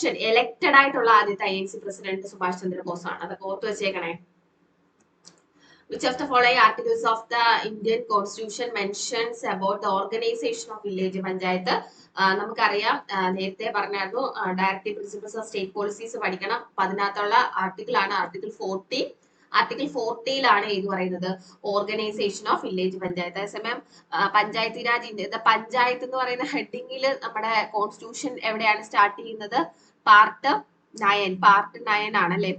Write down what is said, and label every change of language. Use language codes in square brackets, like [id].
[ml] Elected ആയിട്ടുള്ള ആദ്യത്തെ INC president Subhash Chandrabose ആണ്. അതൊക്കെ ഓർത്ത് വെച്ചേക്കണേ. [en] Which of the following articles of the Indian Constitution mentions about the organization of village panchayat? [ml] നമുക്കറിയാം, നേരത്തെ പറഞ്ഞായിരുന്നു directive principles of state policies പഠിക്കണം. അപ്പൊ അതിനകത്തുള്ള ആർട്ടിക്കിൾ ആണ് ആർട്ടിക്കിൾ 40. ആർട്ടിക്കിൾ 40ലാണ് ഏത് പറയുന്നത്, ഓർഗനൈസേഷൻ ഓഫ് വില്ലേജ് പഞ്ചായത്ത്. അതേസമയം പഞ്ചായത്ത് രാജ് ഇന്ത്യ പഞ്ചായത്ത് എന്ന് പറയുന്ന ഹെഡിങ്ങിൽ നമ്മുടെ കോൺസ്റ്റിറ്റ്യൂഷൻ എവിടെയാണ് സ്റ്റാർട്ട് ചെയ്യുന്നത്, പാർട്ട് 9 ആണ് അല്ലെ.